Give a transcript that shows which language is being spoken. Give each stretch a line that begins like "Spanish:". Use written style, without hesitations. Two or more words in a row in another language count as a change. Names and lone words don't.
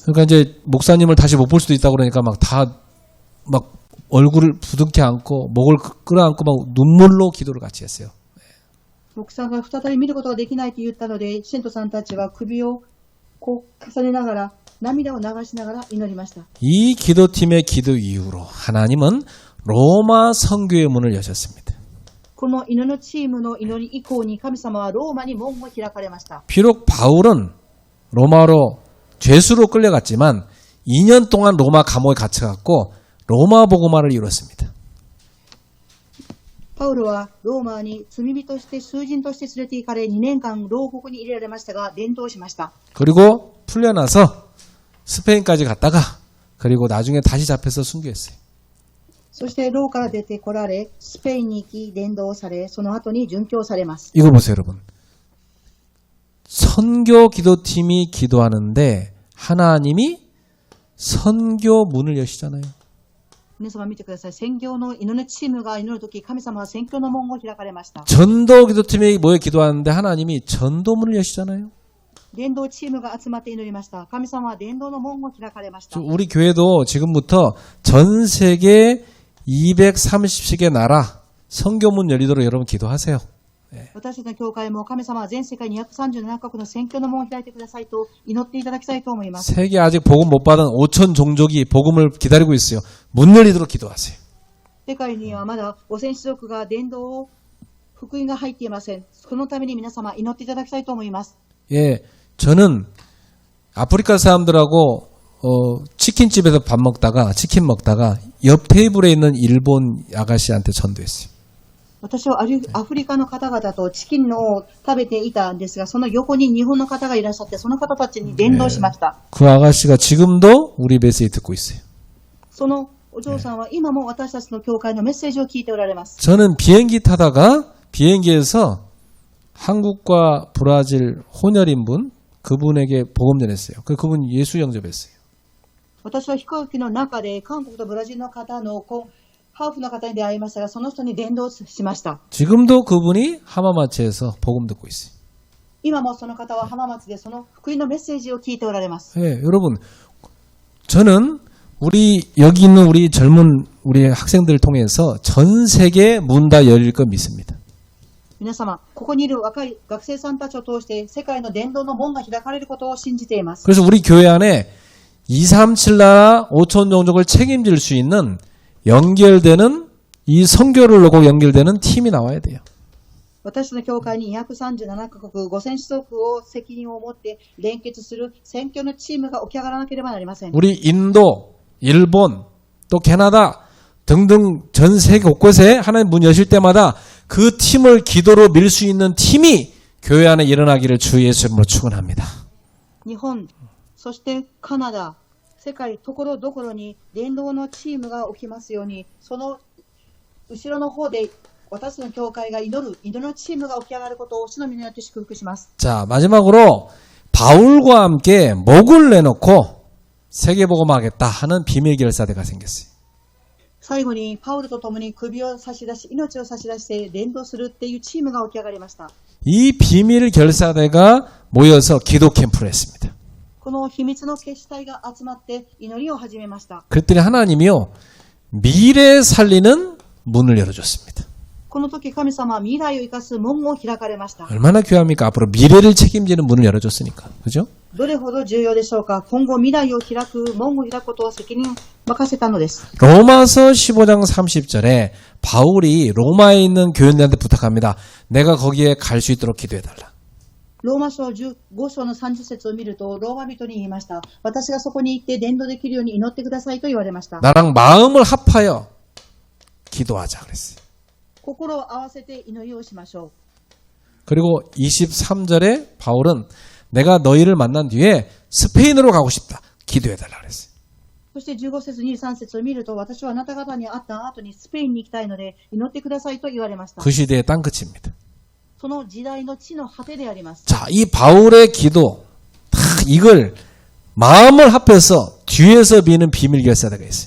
Korean: 그러니까 이제 목사님을 다시 못 볼 수도 있다고 그러니까 막 얼굴을 부둥켜 안고 목을 끌어안고 막 눈물로 기도를 같이 했어요.
Japanese: 牧師さんが再び見ることができないと言ったので、信徒さんたちは首をこう重ねながら、涙を流しながら祈りました。
Korean: 이 기도팀의 기도 이후로 하나님은 로마 선교의 문을 여셨습니다.
Japanese: この祈るチームの祈り以降に神様はローマに門を開かれました。
Korean: 비록 바울은 로마로 죄수로 끌려갔지만 2년 동안 로마 감옥에 갇혀갔고 로마 복음화를 이뤘습니다.
Japanese: パウロはローマに罪人として囚人として連れて行かれ2年間牢獄に入れられましたが伝道しました。
Korean: 그리고 풀려나서 스페인까지 갔다가 그리고 나중에 다시 잡혀서 순교했어요.
Japanese: そして牢から出てこられスペインに行き伝道されその後に殉教されます。
Korean: 이거 보세요, 여러분. 선교 기도팀이 기도하는데 하나님이 선교 문을 여시잖아요.
Japanese: 皆様見てください。宣教の祈るチームが祈るとき神様は宣教の門を開かれました。
Korean: 전도 기도팀이 모여 기도하는데 하나님이 전도문을 여시잖아요.
Japanese: 伝道チームが集まって祈りました。神様は伝道の門を開かれました。
Korean: 우리 교회도 지금부터 전 세계 230씩의 나라 선교문 열리도록 여러분 기도하세요.
Japanese: 私たちの教会も神様は全世界237カ国の宣教の門を開いてくださいと祈っていただきたいと思います。
Korean: 세계 아직 복음 못 받은 5천 종족이 복음을 기다리고 있어요. 문 열리도록 기도하세요.
Japanese: 世界にはまだ5000種族が伝道を福音が入っていません。そのために皆様祈っていただきたいと思います。
Korean: 예, 저는 아프리카 사람들하고 치킨집에서 밥 먹다가 치킨 먹다가 옆 테이블에 있는 일본 아가씨한테 전도했어요.
Japanese: 私はアフリカの方々とチキンを食べていたんですが、その横に日本の方がいらっしゃって、その方たちに伝道しました。
Korean: 그 아가씨가 지금도 우리 메시지 듣고 있어요.
Japanese: そのお嬢さんは今も私たちの教会のメッセージを聞いておられます。
Korean: 저는 비행기 타다가 비행기에서 한국과 브라질 혼혈인 분 그분에게 복음 전했어요. 그분 예수 영접했어요.
Japanese: 私は飛行機の中で韓国とブラジルの方のハーフの方に出会いましたが、その人に伝道しました。
Korean: 지금도 그분이 하마마치에서 복음 듣고 있어요.
Japanese: 今もその方は浜松でその福音のメッセージを聞いておられます。
Korean: 예, 여러분, 저는 여기 있는 우리 젊은 우리 학생들을 통해서 전 세계 문 다 열릴 거 믿습니다.
Japanese: 皆様、ここにいる若い学生さんたちを通して世界の伝道の門が開かれることを信じています。
Korean: 그래서 우리 교회 안에 237 나라 5천 종족을 책임질 수 있는 연결되는 이 선교를 놓고 연결되는 팀이 나와야 돼요.
Japanese: 私の教会に237カ国5000種族を責任を持って連結する宣教のチームが起き上がらなければなりません。
Korean: 우리 인도, 일본, 또 캐나다 등등 전 세계 곳곳에 하나님 문 여실 때마다 그 팀을 기도로 밀 수 있는 팀이 교회 안에 일어나기를 주 예수님으로 축원합니다.
Japanese: 日本、そしてカナダ、世界ところどころに伝道のチームが起きますように、その後ろの方で私の教会が祈りのチームが起き上がることを主の皆によって祝福します。
Korean: 자, 마지막으로 바울과 함께 목을 내놓고 세계복음하겠다 하는 비밀 결사대가 생겼어요.
Japanese: 最後にパウルと共に首を差し出し、命を差し出して伝道するっていうチームが起き上がりました。
Korean: 이 비밀 결사대가 모여서 기도 캠프를 했습니다.
Japanese: この秘密の結集体が集まって祈りを始めました。
Korean: 그랬더니 하나님이요 미래 살리는 문을 열어줬습니다.
Japanese: この時神様は未来を生かす門を開かれました。
Korean: 얼마나 귀합니까? 앞으로 미래를 책임지는 문을 열어줬으니까. 그죠?
Japanese: どれほど重要でしょうか。今後未来を開く門を開くことを責任を任せたのです。
Korean: 로마서 15장 30절에 바울이 로마에 있는 교인들한테 부탁합니다. 내가 거기에 갈 수 있도록 기도해달라.
Japanese: ローマ書15章の30節を見ると、ローマ人に言いました。私がそこに行って伝道できるように祈ってくださいと言われました。
Korean: 나랑 마음을 합하여 기도하자 그랬어요.
Japanese: 心を合わせて祈りをしましょう。
Korean: 그리고 23절에 바울은 내가 너희를 만난 뒤에 스페인으로 가고 싶다. 기도해달라 그랬어요.
Japanese: そして15節23節を見ると、私はあなた方に会った後にスペインに行きたいので祈ってくださいと言われました。
Korean: 그 시대의 땅끝입니다.
Japanese: その時代の地の果てであります。
Korean: 자, 이 바울의 기도 다 이걸 마음을 합해서 뒤에서 비는 비밀 결사대가 있어요.